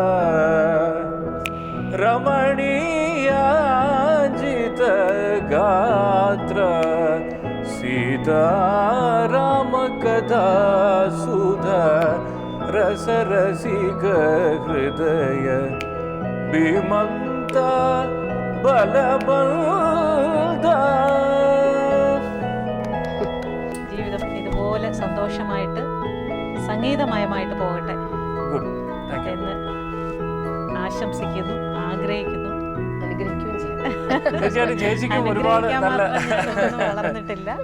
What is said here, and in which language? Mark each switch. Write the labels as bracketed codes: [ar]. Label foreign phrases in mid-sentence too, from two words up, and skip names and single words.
[sa] रमणीयाजित गात्र. सीताराम कथा सुधा रस रसिक हृदय विमन्त बलवन्द. [ml] ജീവിതം ഇതുപോലെ സന്തോഷമായിട്ട് സംഗീതമയമായിട്ട് പോകട്ടെ എന്ന് ആശംസിക്കുന്നു, ആഗ്രഹിക്കുന്നു, അനുഗ്രഹിക്കുകയും ചെയ്യും. തീർച്ചയായിട്ടും ചേച്ചിക്കും ഒരുപാട് അനുഗ്രഹിക്കാൻ മാത്രം ഞാനൊന്നും വളർന്നിട്ടില്ല.